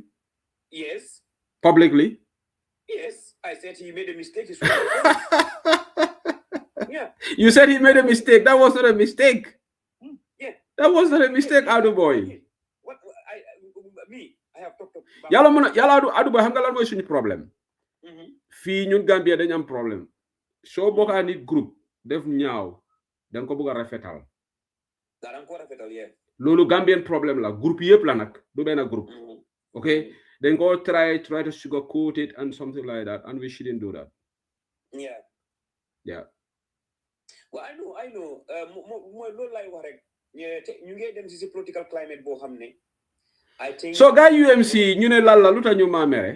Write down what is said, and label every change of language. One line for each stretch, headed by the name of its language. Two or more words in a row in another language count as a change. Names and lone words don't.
English: Yes. Publicly? Yes. I said he made a mistake. Yeah. You said he made a mistake. That was not a mistake. Yeah. That was not a mistake, Adu boy. I have talked about.
Wolof: Yalla Adu boy, hamga lan moy suñu problème. Fi ñun Gambia dañ am problème. So boka nit groupe def ñaaw dang ko bëgg rafetal. Da dang ko rafetal yeah. Lolu Gambian problème la, groupe yépp la nak, du ben groupe.
English: Okay? Then go try to sugarcoat it and something like that, and we shouldn't do that. Yeah. Yeah. Well, I know. Political climate I think. So, guy UMC, you know, lala luta nyuma mere.